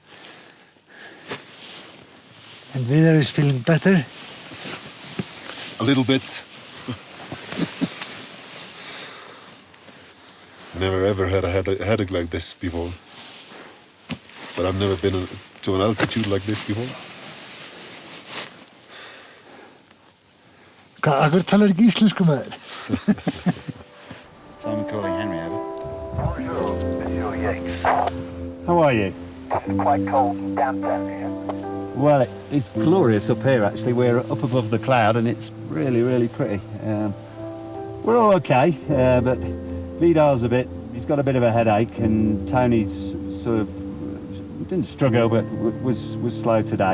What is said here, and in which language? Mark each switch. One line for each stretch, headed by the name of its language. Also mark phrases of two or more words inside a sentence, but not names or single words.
English: And Vidar is feeling better. A little bit. Never ever had a headache like this before. But I've never been to an altitude like this before.
Icelandic: Akkur talar ekki íslensku maður.
English: Simon calling Henry over.
French: Bonjour, Monsieur Yates.
English: How are you? It's quite cold and damp down here. Well, it's glorious up here, actually. We're up above the cloud, and it's really, really pretty. We're all okay, but Vidar's he's got a bit of a headache, and Tony's sort of didn't struggle, but was slow today.